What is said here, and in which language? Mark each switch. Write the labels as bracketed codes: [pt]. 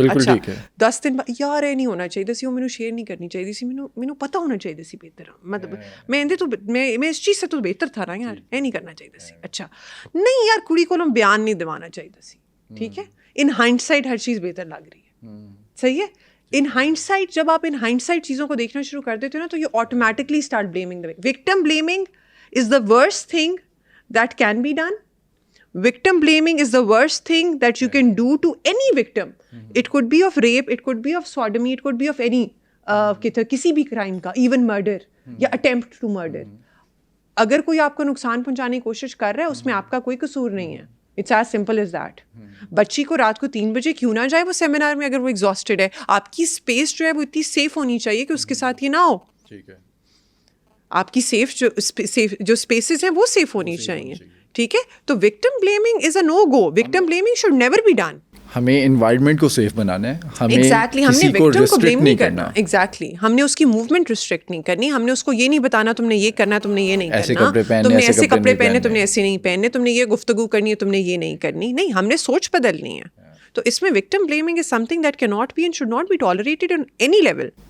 [ur] اچھا, 10 دن بعد یار یہ نہیں ہونا چاہیے سی, وہ مینوں شیئر نہیں کرنی چاہیے سی, مینوں پتہ ہونا چاہیے سی بہتر, مطلب میں اس چیز سے تو بہتر تھا نا یار, یہ نہیں کرنا چاہیے سی. اچھا نہیں یار, کڑی کو بیان نہیں دوانا چاہیے سی. ٹھیک ہے, [en] in hindsight [ur] ہر چیز بہتر لگ رہی ہے. صحیح ہے. ان ہائنڈ سائٹ جب آپ ان ہائنڈ سائٹ چیزوں کو دیکھنا شروع کر دیتے ہو نا, تو [en] You automatically start blaming the victim. Blaming is the worst thing that can be done. Victim blaming is the worst thing that you can do to any victim. It could be of rape, it could be of sodomy, it could be of any [ur] کسی بھی crime کا, [en] even murder یا attempt to murder. [ur] اگر کوئی آپ کو نقصان پہنچانے کی کوشش کر رہا ہے, اس میں آپ کا کوئی قصور نہیں ہے. [en] It's as simple as that. [ur] بچی کو رات کو 3 بجے کیوں نہ جائے وہ سیمینار میں, اگر وہ ایگزاسٹڈ ہے. آپ کی اسپیس جو ہے وہ اتنی سیف ہونی چاہیے کہ اس کے ساتھ یہ نہ ہو. ٹھیک ہے, آپ کی سیف جو اسپیسز ہیں وہ سیف ہونی چاہیے. [en] ٹھیک ہے, تو victim blaming is a no go. Victim blaming should never be done. [ur] ہمیں انوائرمنٹ کو سیف بنانا ہے, ہمیں ایگزیکٹلی, ہم نے وکٹم کو بلیم نہیں کرنا. ایگزیکٹلی, ہم نے اس کی موومنٹ ریسٹرکٹ نہیں کرنی. ہم نے اس کو یہ نہیں بتانا تم نے یہ کرنا, تم نے یہ نہیں کرنا, تم نے ایسے کپڑے پہنے, تم نے ایسے نہیں پہننے, تم نے یہ گفتگو کرنی ہے, تم نے یہ نہیں کرنی. نہیں, ہم نے سوچ بدلنی ہے. تو اس میں [en] Victim blaming is something that can not be and should not be tolerated on any level.